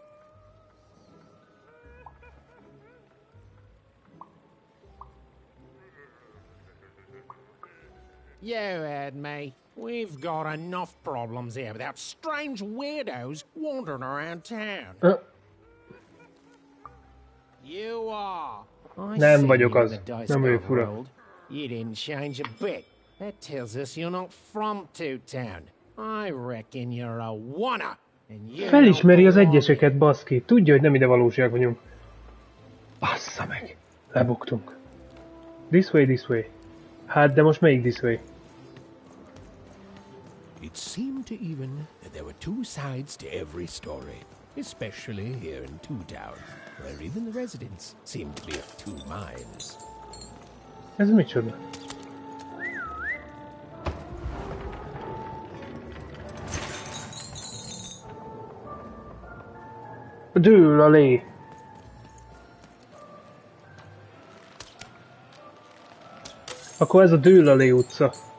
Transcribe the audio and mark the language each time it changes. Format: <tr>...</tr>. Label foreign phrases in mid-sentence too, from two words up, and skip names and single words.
<en>You heard me. We've got enough problems here without strange weirdos wandering around town. You are.</en> <hu>Nem vagyok az. Nem vagyok fura.</hu> <en>You didn't change a bit. That tells us you're not from Two-Town. I reckon you're a wanna.</en> <hu>Felismeri az egyeseket, baszki. Tudja, hogy nem ide valóság vagyunk. Bassza meg. Lebuktunk.</hu> <en>This way, this way.</en> <hu>Hát, de most melyik</hu> <en>this way? It seemed to even that there were 2 sides to every story, especially here in Two-Town, where even the residents seemed to be of 2 minds.</en> <hu>Ez micsoda? Dől a lé. Akkor ez a Dől a lé utca.</hu>